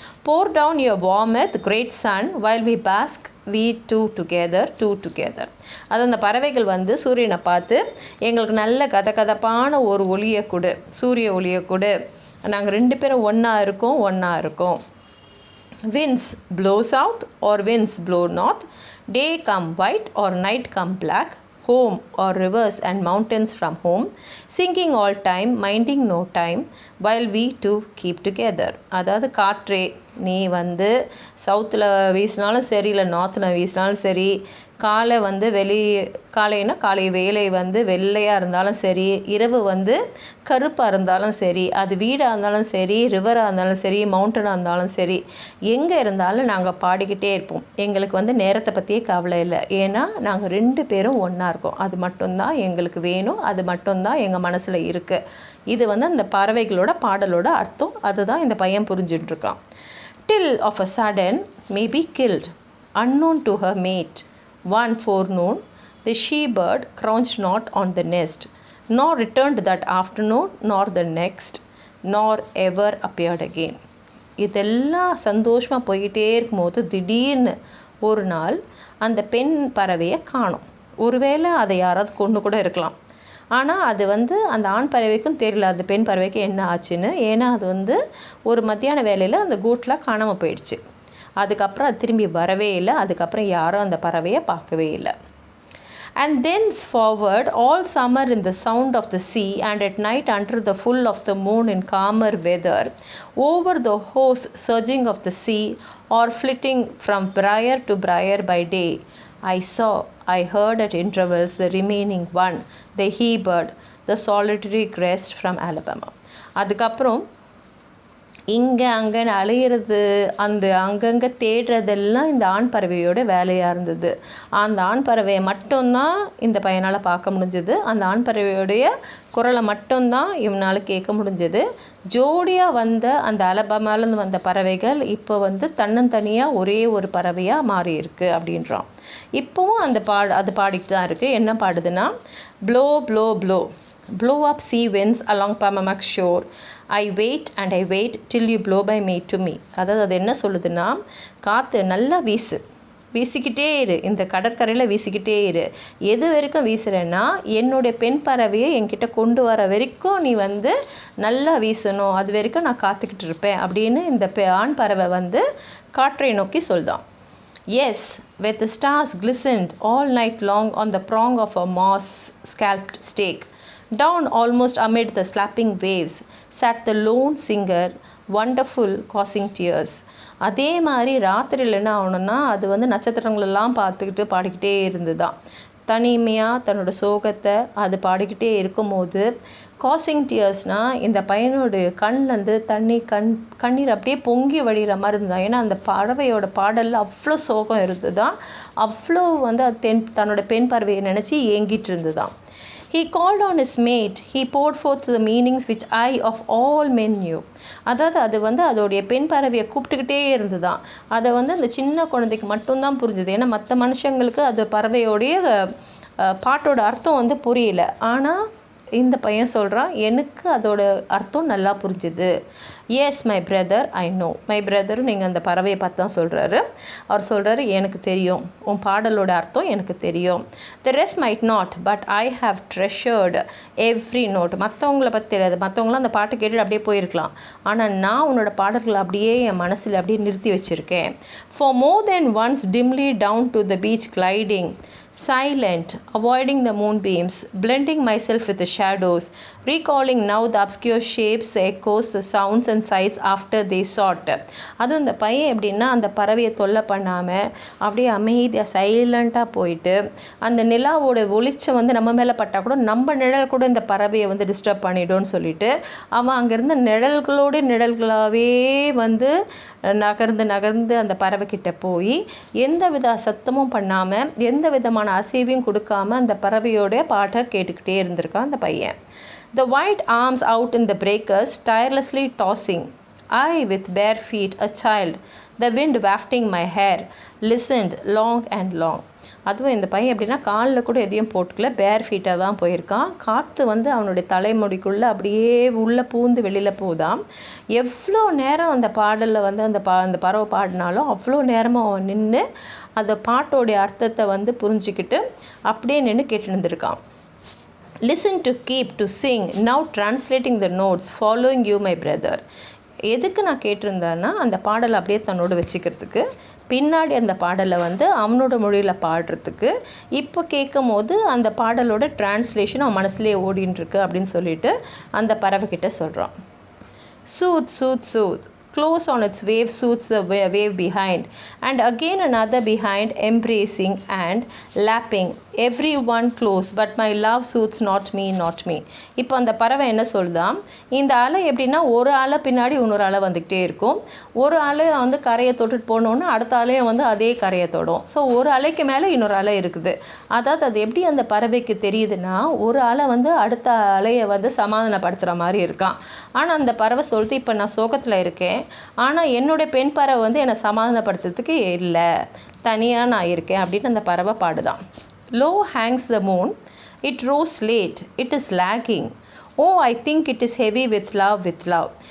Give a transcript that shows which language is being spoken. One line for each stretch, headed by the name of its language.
English: pour down your warmth great sun while we bask we two together.
Tamil: அது அந்த பறவைகள் சூரியனை பார்த்து எங்களுக்கு நல்ல கதகதப்பான ஒரு ஒளியை கொடு, சூரிய ஒளியை கொடு, நாங்கள் 2 பேரும் ஒன்றா இருக்கோம்.
English: Winds blow south or winds blow north, day come white or night come black, home or rivers and mountains from home, singing all time, minding no time, while we two keep together.
Tamil: அதாவது காற்றே நீ சவுத்தில் வீசினாலும் சரி, இல்லை நார்த்தில் வீசினாலும் சரி, காலை காலைனா காலை வேலை வெள்ளையாக இருந்தாலும் சரி, இரவு கருப்பாக இருந்தாலும் சரி, அது வீடாக இருந்தாலும் சரி, ரிவராக இருந்தாலும் சரி, மவுண்டனாக இருந்தாலும் சரி, எங்கே இருந்தாலும் நாங்கள் பாடிக்கிட்டே இருப்போம். எங்களுக்கு நேரத்தை பற்றியே கவலை இல்லை. ஏன்னா நாங்கள் 2 பேரும் ஒன்றா இருக்கோம். அது மட்டும்தான் எங்களுக்கு வேணும், அது மட்டும்தான் எங்கள் மனசில் இருக்குது. இது அந்த பறவைகளோட பாடலோட அர்த்தம். அதுதான் இந்த பையன் புரிஞ்சுட்டுருக்கான்.
English: Till of a sudden may be killed, unknown to her mate, one forenoon, the she-bird crouched not on the nest, nor returned that afternoon, nor the next, nor ever appeared again.
Tamil: இதெல்லாம் சந்தோஷமாக போய்கிட்டே இருக்கும்போது திடீர்னு ஒரு நாள் அந்த பெண் பறவையை காணோம். ஒருவேளை அதை யாராவது கொண்டு கூட இருக்கலாம். ஆனால் அது அந்த ஆண் பறவைக்கும் தெரியல அந்த பெண் பறவைக்கு என்ன ஆச்சுன்னு. ஏன்னா அது ஒரு மத்தியான வேலையில் அந்த கூட்டில் காணாமல் போயிடுச்சு. அதுக்கப்புறம் அது திரும்பி வரவே இல்லை. அதுக்கப்புறம் யாரும் அந்த பறவையை பார்க்கவே இல்லை.
English: And thenceforward all summer in the sound of the sea, and at night under the full of the moon in calmer weather, over the hoarse surging of the sea, or flitting from briar to briar by day, I heard at intervals the remaining one, the he-bird, the solitary guest from Alabama.
Tamil: அதுக்கப்புறம் இங்கே அங்கேன்னு அலையிறது, அந்த அங்கங்கே தேடுறதெல்லாம் இந்த ஆண் பறவையோட வேலையாக இருந்தது. அந்த ஆண் பறவையை மட்டும்தான் இந்த பையனால் பார்க்க முடிஞ்சது. அந்த ஆண் பறவையோடைய குரலை மட்டும்தான் இவனால் கேட்க முடிஞ்சது. ஜோடியாக வந்த அந்த அலபாமாலேருந்து வந்த பறவைகள் இப்போ வந்து தன்னந்தனியாக ஒரே ஒரு பறவையாக மாறி இருக்கு அப்படின்றான். இப்போவும் அது பாடிட்டு தான் இருக்குது. என்ன பாடுதுன்னா,
English: Blow blow blow blow up sea winds along Pamamak shore. I wait and I wait till you blow by me to me.
Tamil: அதாவது அது என்ன சொல்லுதுன்னா, காற்று நல்லா வீசிக்கிட்டே இரு, இந்த கடற்கரையில் வீசிக்கிட்டே இரு. எது வரைக்கும் வீசுகிறேன்னா, என்னுடைய பெண் பறவையை என்கிட்ட கொண்டு வர வரைக்கும் நீ வந்து நல்லா வீசணும், அது வரைக்கும் நான் காத்துக்கிட்டு இருப்பேன் அப்படின்னு இந்த ஆண் பறவை வந்து காற்றை நோக்கி சொல்தான்.
English: Yes, where the stars glistened all night long on the prong of a moss-scalped stake. Down almost amid the slapping waves sat the lone singer, wonderful, causing tears.
Tamil: அதே மாதிரி ராத்திரியில் என்ன ஆகணும்னா, அது வந்து நட்சத்திரங்களெல்லாம் பார்த்துக்கிட்டு பாடிக்கிட்டே இருந்துதான். தனிமையாக தன்னோட சோகத்தை அது பாடிக்கிட்டே இருக்கும்போது
English: causing டியர்ஸ்னால்
Tamil: இந்த பையனோட கண்லேருந்து கண்ணீர் அப்படியே பொங்கி வழிகிற மாதிரி இருந்தான். ஏன்னா அந்த பறவையோட பாடலில் அவ்வளோ சோகம் இருந்துதான். அவ்வளோ வந்து அது தன்னோட பெண் பறவையை நினச்சி ஏங்கிட்டு இருந்துதான்.
English: He called on his mate. He poured forth the meanings which I of all men knew.
Tamil: அதாவது அது வந்து அதோடைய பெண் பறவையை கூப்பிட்டுக்கிட்டே இருந்துதான். அதை வந்து அந்த சின்ன குழந்தைக்கு மட்டும்தான் புரிஞ்சுது. ஏன்னா மற்ற மனுஷங்களுக்கு அது பறவையோடைய பாட்டோட அர்த்தம் வந்து புரியல. ஆனால் இந்த பையன் சொல்கிறான், எனக்கு அதோட அர்த்தம் நல்லா புரிஞ்சுது.
English: Yes my brother, I know. My brother
Tamil: நீங்கள் அந்த பறவையை பார்த்து தான் சொல்கிறாரு. அவர் சொல்கிறாரு, எனக்கு தெரியும், உன் பாடலோட அர்த்தம் எனக்கு தெரியும்.
English: The rest might not, but I have treasured every note.
Tamil: மற்றவங்கள பற்றி தெரியாது, மற்றவங்களாம் அந்த பாட்டு கேட்டுட்டு அப்படியே போயிருக்கலாம். ஆனால் நான் உன்னோட பாடல்களை அப்படியே என் மனசில் அப்படியே நிறுத்தி வச்சுருக்கேன்.
English: For more then once dimly down to the beach gliding, silent, avoiding the moonbeams, blending myself with the shadows, recalling now the obscure shapes, the echoes, the sounds and sights after they sought.
Tamil: அதுவும் இந்த பையன் எப்படின்னா, அந்த பறவையை தொல்லை பண்ணாமல் அப்படியே அமைதியாக சைலண்ட்டாக போயிட்டு, அந்த நிலாவோட வெளிச்சம் வந்து நம்ம மேலே பட்டால் கூட நம்ம நிழல் கூட இந்த பறவையை வந்து டிஸ்டர்ப் பண்ணிடும்னு சொல்லிட்டு அவன் அங்கேருந்து நிழல்களாகவே வந்து நகர்ந்து அந்த பறவைக்கிட்ட போய் எந்த வித சத்தமும் பண்ணாமல் எந்த விதமான அசைவையும் கொடுக்காம அந்த பறவையோட பாட்டை கேட்டுக்கிட்டே இருந்திருக்கான் அந்த பையன்.
English: The white arms out in the breakers tirelessly tossing, I with bare feet a child, the wind wafting my hair, listened long and long.
Tamil: அதுவும் இந்த பையன் எப்படின்னா, காலில் கூட எதையும் போட்டுக்கல,
English: bare ஃபீட்டாக
Tamil: தான் போயிருக்கான். காற்று வந்து அவனுடைய தலைமுடிக்குள்ளே அப்படியே உள்ளே பூந்து வெளியில் போதாம். எவ்வளோ நேரம் அந்த பாடலில் வந்து அந்த பறவை பாடினாலும் அவ்வளோ நேரமாக அவன் நின்று அந்த பாட்டோடைய அர்த்தத்தை வந்து புரிஞ்சுக்கிட்டு அப்படியே நின்று கேட்டு இருந்திருக்கான்.
English: Listen to keep to sing, now translating the notes, following you my brother.
Tamil: எதுக்கு நான் கேட்டிருந்தேன்னா, அந்த பாடலை அப்படியே தன்னோடு வச்சுக்கிறதுக்கு, பின்னாடி அந்த பாடலை வந்து அவனோட மொழியில் பாடுறதுக்கு, இப்போ கேட்கும் போது அந்த பாடலோட டிரான்ஸ்லேஷன் அவன் மனசுலேயே ஓடின்ட்டுருக்கு அப்படின்னு சொல்லிட்டு அந்த பறவைக்கிட்ட சொல்கிறான்.
English: Soothe, soothe, soothe. Close on its wave soothes the wave behind, and again another behind, embracing and lapping, every one close, but my love soothes not me, not me.
Tamil: இப்போ அந்த பறவை என்ன சொல்லுதான், இந்த அலை எப்படின்னா, ஒரு அலை பின்னாடி இன்னொரு அலை வந்துக்கிட்டே இருக்கும். ஒரு அலை வந்து கரையை தொட்டுட்டு போனோன்னா அடுத்த அலையை வந்து அதே கரையை தொடும். ஸோ ஒரு அலைக்கு மேலே இன்னொரு அலை இருக்குது. அதாவது அது எப்படி அந்த பறவைக்கு தெரியுதுன்னா, ஒரு அலை வந்து அடுத்த அலையை வந்து சமாதானப்படுத்துகிற மாதிரி இருக்கான். ஆனால் அந்த பறவை சொல்லிட்டு, இப்போ நான் சோகத்தில் இருக்கேன், ஆனால் என்னுடைய பெண் பறவை வந்து என்னை சமாதானப்படுத்துறதுக்கு இல்லை, தனியாக நான் இருக்கேன் அப்படின்னு அந்த பறவை பாடுதான்.
English: Low hangs the moon, it rose late, it is lagging. Oh, I think it is heavy with love, with love.